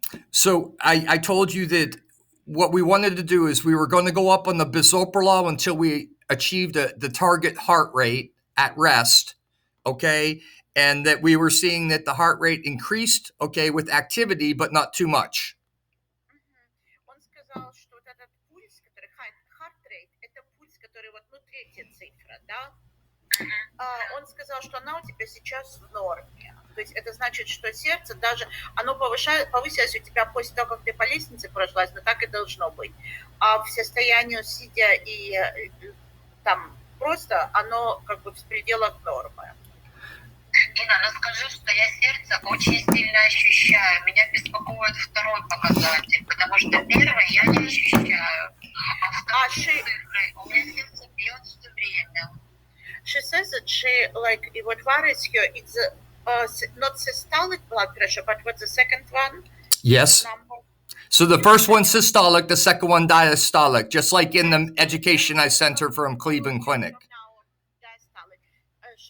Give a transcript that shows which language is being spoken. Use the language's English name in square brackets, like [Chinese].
[English] So I told you that what we wanted to do is we were going to go up on the bisoprolol until we achieved the target heart rate at rest, okay? And that we were seeing that the heart rate increased, okay, with activity, but not too much. [Russian] Он сказал, что вот этот пульс, который heart rate, это пульс, который вот внутри эти цифры, да? Он сказал, что она у тебя сейчас в норме. То есть это значит, что сердце даже, оно повысилось у тебя после того, как ты по лестнице прошлась, но так и должно быть. А в состоянии сидя и там просто, оно как бы в пределах нормы. Инна, ну скажи, что я сердце очень сильно ощущаю. Меня беспокоит второй показатель, потому что первый я не ощущаю. А второй цифры, у меня сердце бьет все время. [English] She says that she, like, what worries her, it's not systolic blood pressure, but what's the second one? Yes. Number? So the first one systolic, the second one diastolic, just like in the education I sent her from Cleveland Clinic. Diastolic.